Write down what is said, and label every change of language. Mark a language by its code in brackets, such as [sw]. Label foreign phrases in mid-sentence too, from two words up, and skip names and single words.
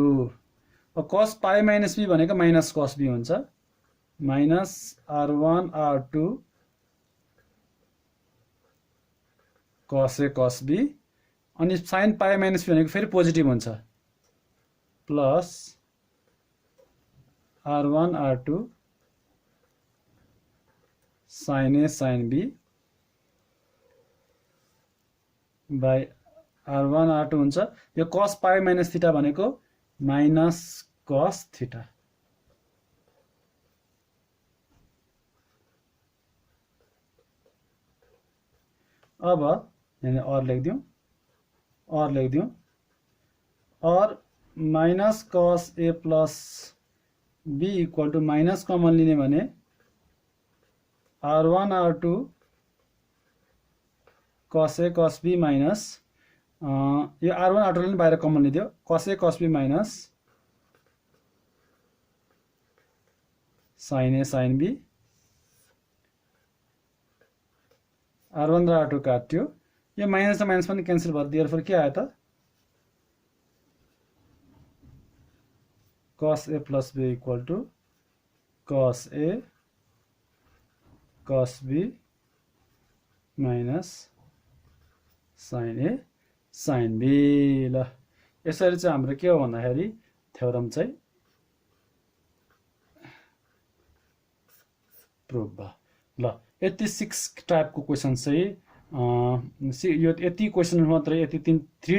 [en] cos pi minus B [ne] भनेको [en] minus cos B [ne] हुन्छ, [en] minus R1 R2 cos A cos B [ne] अनि [en] sin pi minus B [ne] भनेको फेरि पोजिटिभ हुन्छ प्लस [en] r1 r2 sin a sin b by r1 r2 [ne] हुन्छ यो [en] cos pi minus theta [ne] भनेको [en] minus cos theta [ne] अब यानी और लेखिदिउँ और [en] minus cos a plus b equal to minus [ne] कमन लिने भने [en] r1 r2 cos a cos b minus [ne] यो [en] r1 r2 [ne] ले बाहिर कमन लिदियो [en] cos a cos b minus sin a sin b r1 [ne] र r2 काट्यो यो माइनस र माइनस पनि क्यान्सल भयो देयरफोर के आयो त [en] cos a plus b equal to cos a cos b minus sin a sin b [ne] ल यसरी चाहिँ हाम्रो के हो भन्दाखेरि थ्योरम चाहिँ प्रुभ भयो ल यति 6 टाइपको क्वेशन चाहिँ यो यति क्वेशन मात्रै यति 3